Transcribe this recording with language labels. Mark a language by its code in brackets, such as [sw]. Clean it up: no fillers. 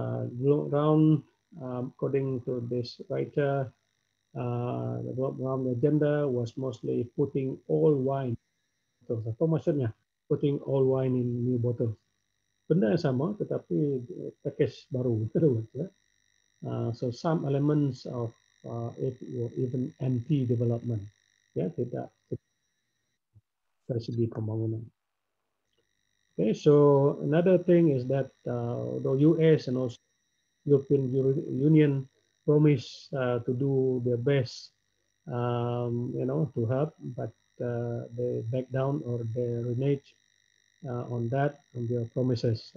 [en] Round, according to this writer, the round agenda was mostly putting all wine. [ms] Apa maksudnya? [en] Putting all wine in new bottles. [ms] Benda yang sama, tetapi package baru terus. Ya. [en] So some elements of it were even anti-development. [ms] Ya, tidak dari segi pembangunan. [en] Okay, so another thing is that the US and also European Union promise to do their best, to help, but they back down or they renege on that, on their promises.